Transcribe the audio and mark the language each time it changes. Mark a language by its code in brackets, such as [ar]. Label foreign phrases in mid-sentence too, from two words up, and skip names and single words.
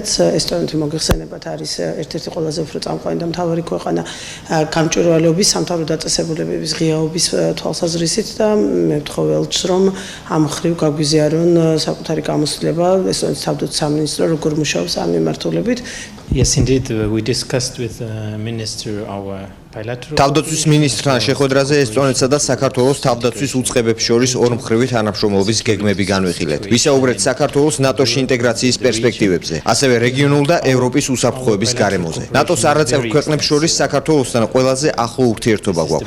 [ka] ესტონეთი მოგეხსენებათ არის ერთ-ერთი ყველაზე უფრო წამყვანი და მთავარი ქვეყანა გამჭვირვალეობის, სამთავრო დაწესებულებების ღიაობის თვალსაზრისით და მე ვთხოვ ელჩს რომ ამ მხრივ გაგვიზიარონ საკუთარი გამოცდილება ესტონეთის თავდაცვის სამინისტრო როგორ მუშაობს ამ მიმართულებით. [en] Yes, indeed, we discussed with the minister our [ka] თავდაცვის მინისტრთან შეხვედრაზე ესტონეთსა და საქართველოს თავდაცვის უწყებებს შორის ორმხრივი თანამშრომლობის გეგმები განვიხილეთ. ვისაუბრეთ საქართველოს ნატოში ინტეგრაციის პერსპექტივებზე, ასევე რეგიონულ და ევროპის უსაფრთხოების გარემოზე. ნატოს არაწევრ ქვეყნებს შორის საქართველოსთან ყველაზე ახლო ურთიერთობა გვაქვს.